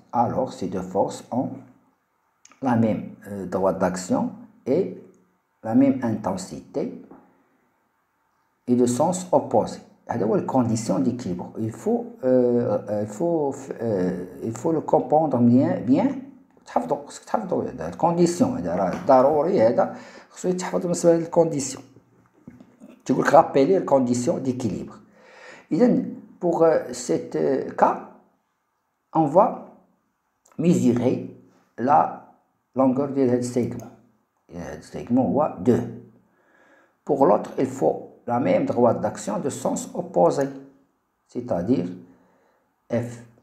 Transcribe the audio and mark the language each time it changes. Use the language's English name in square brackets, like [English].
[French] Alors, ces deux forces ont la même droite d'action et la même intensité et de sens opposé. Alors, la condition d'équilibre, il faut le comprendre bien. [Arabic] تحفظوا الكونديسيون، هذا راه ضروري، هذا خصو يتحفظ بالنسبه للكونديسيون. تقول لك رابيلي الكونديسيون ديكيليبر. [French] اذا pour cet cas on va mesurer la longueur de ce segment. Ce segment هو 2. Pour l'autre il faut la même droite d'action de sens opposé, c'est-à-dire F.